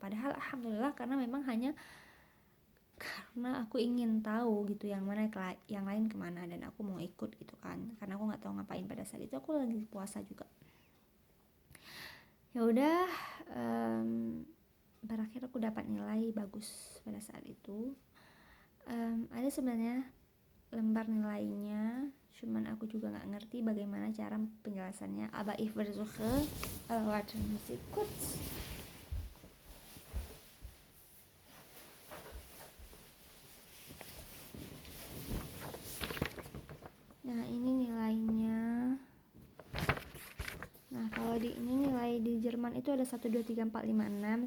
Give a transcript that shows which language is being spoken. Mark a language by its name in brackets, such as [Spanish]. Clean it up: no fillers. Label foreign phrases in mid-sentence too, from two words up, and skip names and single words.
[Indonesian] Padahal alhamdulillah karena memang hanya karena aku ingin tahu gitu yang lain kemana, dan aku mau ikut gitu kan, karena aku nggak tahu ngapain pada saat itu, aku lagi puasa juga. Ya udah, berakhir aku dapat nilai bagus pada saat itu. Ada sebenarnya lembar nilainya, cuman aku juga nggak ngerti bagaimana cara penjelasannya. [German] Aber ich versuche, warte, Musik kurz. [Indonesian] Nah ini nilainya. Nah kalau ini nilai di Jerman itu ada 1, 2, 3, 4, 5, 6.